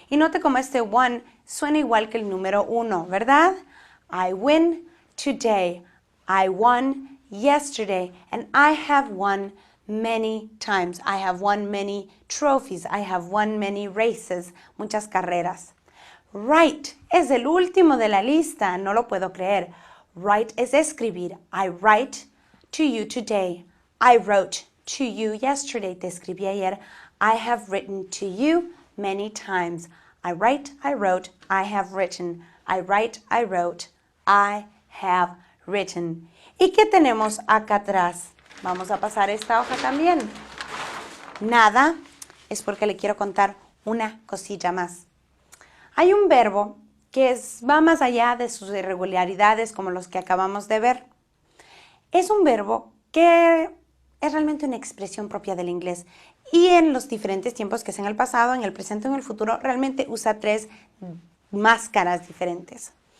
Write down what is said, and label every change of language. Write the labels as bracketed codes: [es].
[es] Y note cómo este one suena igual que el número 1, ¿verdad? [en] I win today. I won yesterday. And I have won many times. I have won many trophies. I have won many races. [es] Muchas carreras. Write es el último de la lista. No lo puedo creer. Write es escribir. [en] I write to you today. I wrote to you yesterday. [es] Te escribí ayer. [en] I have written to you many times. I write, I wrote, I have written. I write, I wrote, I have written. [es] ¿Y qué tenemos acá atrás? Vamos a pasar esta hoja también. Nada es porque le quiero contar una cosilla más. Hay un verbo que va más allá de sus irregularidades como los que acabamos de ver. Es un verbo que es realmente una expresión propia del inglés y en los diferentes tiempos que es en el pasado, en el presente o en el futuro, realmente usa 3 máscaras diferentes.